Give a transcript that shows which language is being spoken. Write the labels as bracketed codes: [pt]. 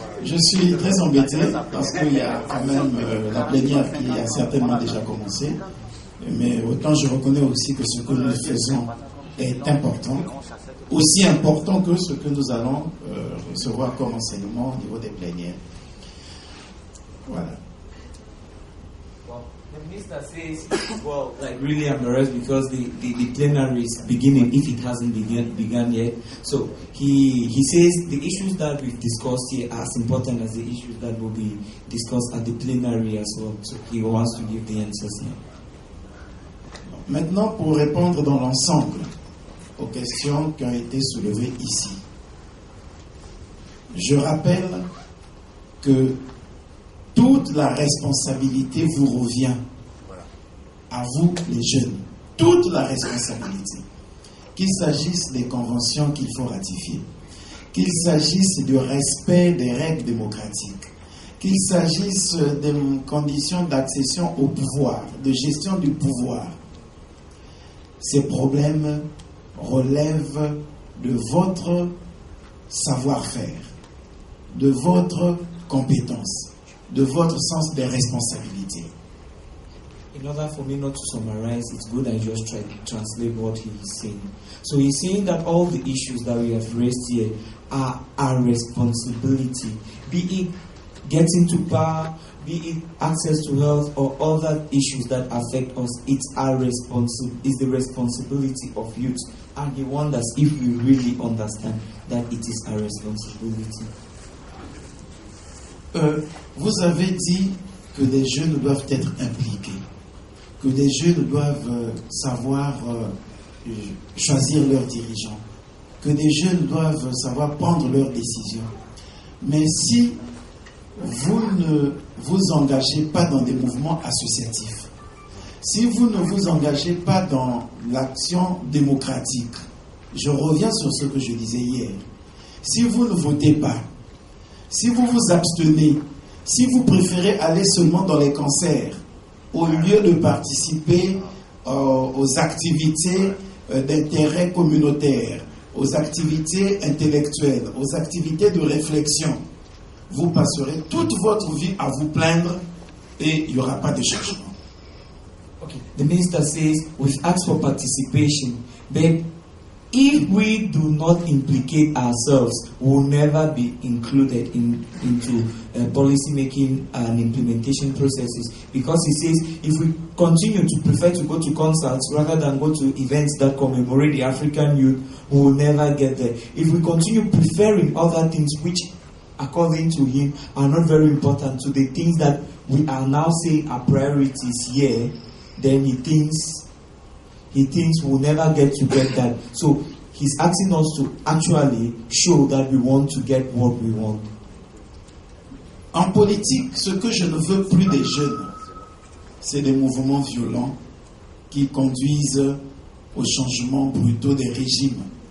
[fr] Je suis très embêté parce qu'il y a quand même la plénière qui a certainement déjà commencé. Mais autant je reconnais aussi que ce que nous faisons est important, aussi important que ce que nous allons recevoir comme enseignement au niveau des plénières. Voilà. [en] The minister says, well, like really embarrassed because the plenary is beginning if it hasn't begun yet. So he says the issues that we've discussed here are as important as the issues that will be discussed at the plenary as well. So he wants to give the answers now. [fr] Maintenant, pour répondre dans l'ensemble aux questions qui ont été soulevées ici, je rappelle que toute la responsabilité vous revient à vous, les jeunes. Toute la responsabilité. Qu'il s'agisse des conventions qu'il faut ratifier, qu'il s'agisse du respect des règles démocratiques, qu'il s'agisse des conditions d'accession au pouvoir, de gestion du pouvoir. Ces problèmes relèvent de votre savoir-faire, de votre compétence, de votre sens des responsabilités. [en] In order for me not to summarize, it's good I just try to translate what he is saying. So he's saying that all the issues that we have raised here are our responsibility, be it getting to power, be it access to health or other issues that affect us. It's the responsibility of youth. And he wonders if we really understand that it is our responsibility. [fr] Vous avez dit que les jeunes doivent être impliqués, que les jeunes doivent savoir choisir leurs dirigeants, que les jeunes doivent savoir prendre leurs décisions. Mais si vous ne vous engagez pas dans des mouvements associatifs, si vous ne vous engagez pas dans l'action démocratique, je reviens sur ce que je disais hier, si vous ne votez pas, si vous vous abstenez, si vous préférez aller seulement dans les concerts, au lieu de participer aux activités d'intérêt communautaire, aux activités intellectuelles, aux activités de réflexion, vous passerez toute votre vie à vous plaindre et il n'y aura pas de changement. [en] Okay. The minister says we've asked for participation, but if we do not implicate ourselves, we'll never be included into policy making and implementation processes. Because he says if we continue to prefer to go to concerts rather than go to events that commemorate the African youth, we will never get there. If we continue preferring other things which, according to him, are not very important to the things that we are now saying are priorities here, then he thinks we'll never get that. So he's asking us to actually show that we want to get what we want. [fr] En politique, ce que je ne veux plus des jeunes, c'est des mouvements violents qui conduisent au changement brutaux des régimes.